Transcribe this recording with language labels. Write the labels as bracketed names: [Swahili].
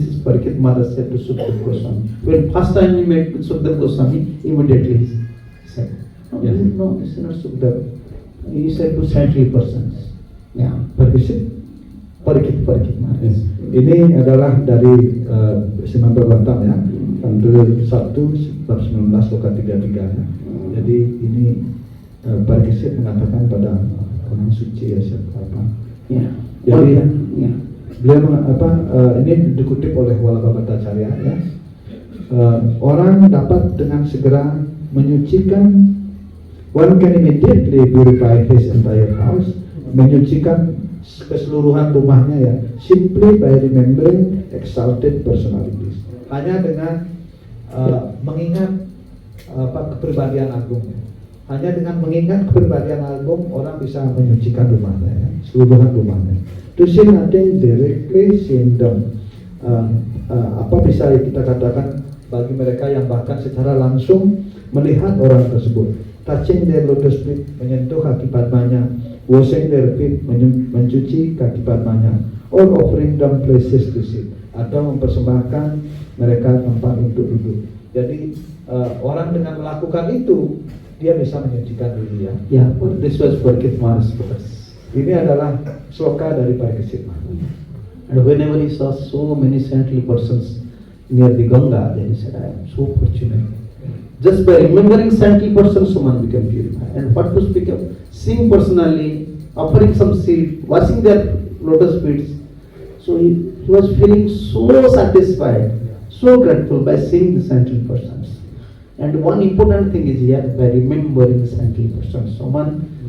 [English] This is Parikshit Maharaj said to Sukdev Goswami. When first time he met with Sukdev Goswami, immediately he said, no, this is not Sukdev. He said to saintly persons. Yeah, Parikshit Maharaj. [Indonesian] Ini adalah dari Srimad Bhagavatam ya, Kanto 1 bab 19 sloka 33 ya. Jadi ini Parikshit mengatakan pada orang suci ya siapa apa. [English] Yeah. [Indonesian] Jadi [English] Yeah. [Indonesian] beliau ini dikutip oleh Walabhabhatacarya ya. Orang dapat dengan segera menyucikan, [English] one can immediately purify his entire house, [Indonesian] menyucikan keseluruhan rumahnya ya, [English] simply by remembering exalted personalities. [Indonesian] Hanya dengan mengingat kepribadian agung. Hanya dengan mengingat kepribadian agung orang bisa menyucikan rumahnya ya, seluruhan rumahnya. [English] To say nothing directly seeing them. [Indonesian] Apa bisa kita katakan bagi mereka yang bahkan secara langsung melihat orang tersebut, [English] touching their lotus feet, [Indonesian] menyentuh kaki padmanya, [English] washing their feet, [Indonesian] mencuci kaki padmanya, [English] or offering them places to sit, [Indonesian] atau mempersembahkan mereka tempat untuk duduk. Jadi orang dengan melakukan itu dia bisa menyucikan diri ya. [English] Yeah, this was Parikshit Maharaj. [Indonesian] Ini adalah sloka dari Parikshit Maharaj. [English] And whenever he saw so many saintly persons near the Ganga, then he said, I am so fortunate. Just by remembering saintly persons, someone became purified. And what to speak of? Seeing personally, offering some seed, washing their lotus feet. So he was feeling so satisfied, so grateful by seeing the saintly persons. And one important thing is here, by remembering saintly persons. Someone